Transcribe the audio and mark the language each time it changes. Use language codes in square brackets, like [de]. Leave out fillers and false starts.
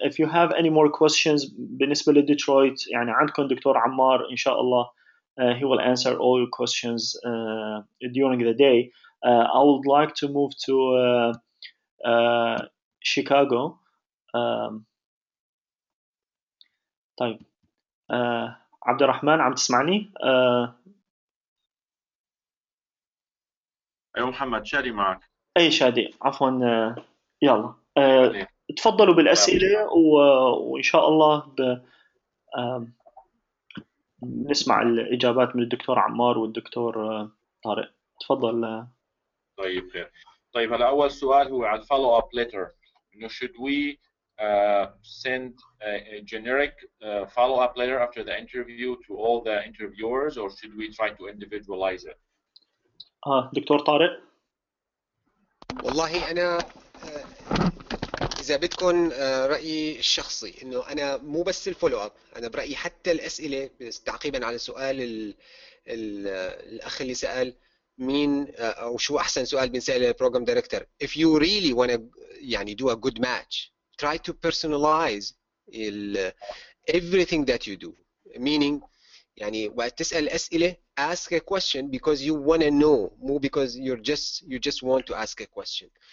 [en] If you have any more questions بالنسبة لديترويت يعني عندكم دكتور عمار إن شاء الله he will answer all your questions during the day. I would like to move to Chicago. [ar] طيب عبد الرحمن عم تسمعني؟ أيوة محمد شادي معك. أي شادي عفوا يلا تفضلوا بالأسئلة وإن شاء الله نسمع الإجابات من الدكتور عمار والدكتور طارق. تفضل. طيب خير. طيب هلا أول سؤال هو على follow up letter. [en] إنه should we send a generic follow up letter after the interview to all the interviewers or should we try to individualize it? [ar] دكتور طارق. والله أنا إذا بدكم رأيي الشخصي إنه أنا مو بس الفولو أب، أنا برأيي حتى الأسئلة تعقيبا على سؤال الأخ اللي سأل مين أو شو أحسن سؤال بنسأل البروجرام دايركتور. [en] If you really want to يعني do a good match, try to personalize everything that you do. Meaning يعني وقت تسأل أسئلة ask a question because you want to know, more because you just want to ask a question.